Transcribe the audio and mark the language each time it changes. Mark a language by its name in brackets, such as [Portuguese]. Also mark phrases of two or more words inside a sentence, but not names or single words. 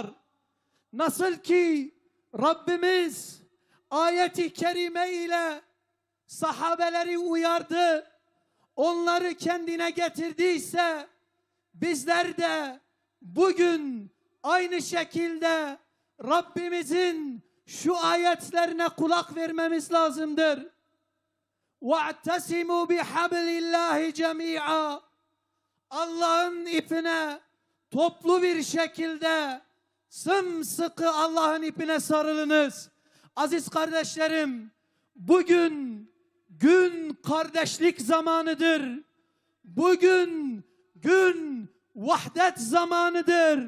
[Turkish] Nasıl ki Rabbimiz ayeti kerime ile sahabeleri uyardı, onları kendine getirdiyse bizler de bugün aynı şekilde Rabbimizin şu ayetlerine kulak vermemiz lazımdır. [Arabic] وَاَعْتَسِمُوا بِحَبْلِ اللّٰهِ جَمِيعًا [Turkish] Allah'ın ipine toplu bir şekilde sımsıkı Allah'ın ipine sarılınız. Aziz kardeşlerim, bugün gün kardeşlik zamanıdır. Bugün gün vahdet zamanıdır.